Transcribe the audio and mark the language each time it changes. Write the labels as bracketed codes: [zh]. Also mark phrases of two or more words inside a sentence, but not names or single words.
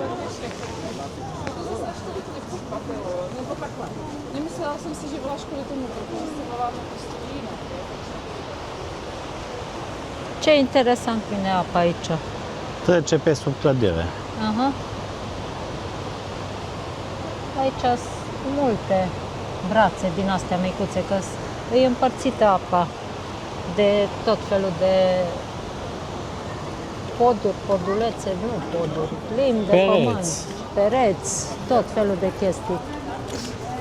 [cs] Nemyslela jsem si, že voláš kvůli tomu, protože se voláme prostě jinak. [ro] Ce interesant vine apa aici. Trece pe sub clădire. Aha. Aici sunt multe brațe din astea micuțe, că e împărțită apa de tot felul de poduri, podulețe, nu poduri, plimbi de pământ, pereți, tot felul de chestii.